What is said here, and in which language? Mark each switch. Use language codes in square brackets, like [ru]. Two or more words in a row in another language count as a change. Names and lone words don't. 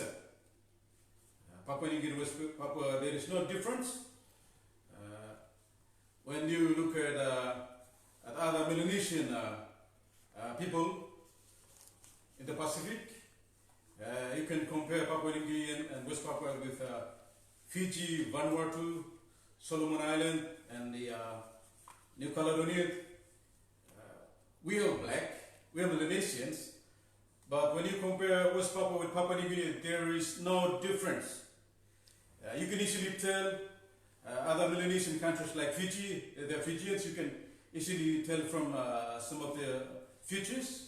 [en] Papua New Guinea, West Papua, there is no difference. When you look at other Melanesian people in the Pacific, you can compare Papua New Guinea and West Papua with Fiji, Vanuatu, Solomon Island, and the New Caledonia. We are black, we are Melanesians, but when you compare West Papua with Papua New Guinea, there is no difference. You can easily tell other Melanesian countries like Fiji, they're Fijians, you can easily tell from some of the features.